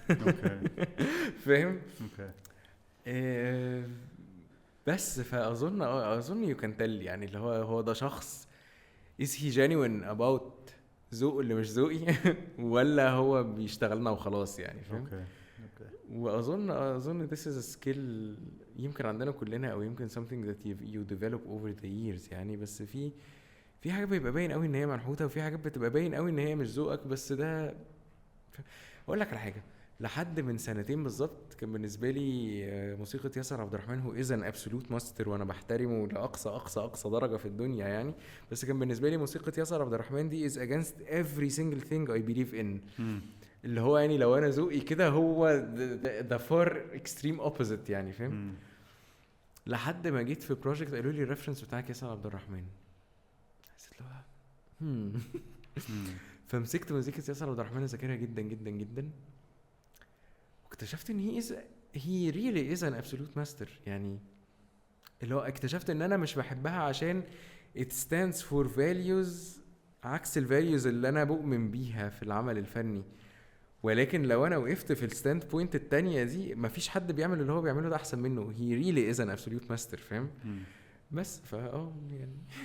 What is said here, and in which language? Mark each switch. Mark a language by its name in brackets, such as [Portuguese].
[Arabic] اوكي. فاهم؟ اوكي. بس فاظن [English] you can tell [Arabic] يعني اللي هو ده شخص [English] is he genuine about [Arabic] ذوق اللي مش ذوقي ولا هو بيشتغلنا وخلاص يعني، فاهم؟ اوكي. واظن [English] this is a skill [Arabic] يمكن عندنا كلنا، او يمكن [English] something that you develop over the years [Arabic] يعني. بس في حاجه بيبقى باين قوي ان هي منحوته، وفي حاجات بتبقى باين قوي ان هي مش ذوقك. بس ده اقول لك على حاجه، لحد من سنتين بالظبط كان بالنسبه لي موسيقى ياسر عبد الرحمن هو اذا ابسولوت ماستر، وانا بحترمه لاقصى اقصى اقصى درجه في الدنيا يعني. بس كان بالنسبه لي موسيقى ياسر عبد الرحمن دي [English] is against every single thing I believe in. [Arabic] اللي هو يعني لو انا ذوقي كده هو [English] the far extreme opposite [Arabic] يعني، فاهم؟ لحد ما جيت في بروجكت قالوا لي الريفرنس بتاعك ياسر عبد الرحمن، حسيت له فمسكت مزيكة ياسر عبد الرحمن اذاكرها جدا جدا جدا، واكتشفت ان [English] he really is an absolute master. [Arabic] يعني اللي هو اكتشفت ان انا مش بحبها عشان [English] it stands for values [Arabic] عكس الفاليوز اللي انا بؤمن بيها في العمل الفني، ولكن لو انا وقفت في الستاند بوينت التانية دي مفيش حد بيعمل اللي هو بيعمله ده احسن منه. [English] he really is an absolute master، [Arabic] فاهم؟ بس يعني